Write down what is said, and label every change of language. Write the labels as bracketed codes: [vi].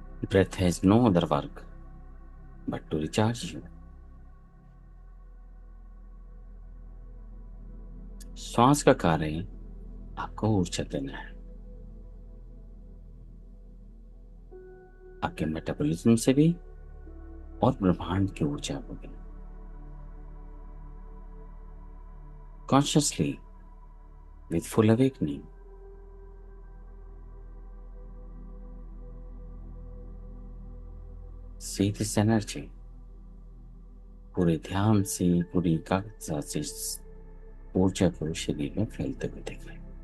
[en] Breath has no other work but to recharge you. [hi] श्वास का कार्य आपको ऊर्जा देना है, आपके मेटाबॉलिज्म से भी और ब्रह्मांड की ऊर्जा को भी। [en] Consciously, with full awakening, see this energy। [hi] पूरे ध्यान से, पूरी एकाग्रता से इस ऊर्जा को शरीर में फैलते हुए देखें।